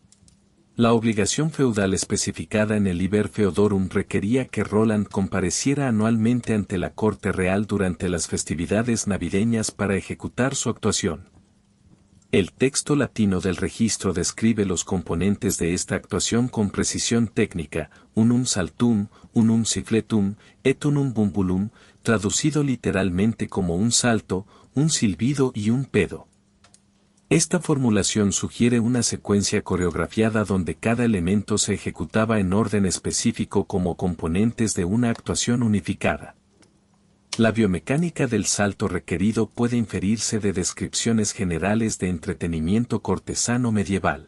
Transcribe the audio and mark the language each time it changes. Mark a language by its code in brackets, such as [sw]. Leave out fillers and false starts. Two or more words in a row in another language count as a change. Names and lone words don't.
[es] La obligación feudal especificada en el Liber Feodorum requería que Roland compareciera anualmente ante la corte real durante las festividades navideñas para ejecutar su actuación. El texto latino del registro describe los componentes de esta actuación con precisión técnica: [la] unum saltum, unum siffletum, et unum bumbulum, [es] traducido literalmente como un salto, un silbido y un pedo. Esta formulación sugiere una secuencia coreografiada donde cada elemento se ejecutaba en orden específico como componentes de una actuación unificada. La biomecánica del salto requerido puede inferirse de descripciones generales de entretenimiento cortesano medieval.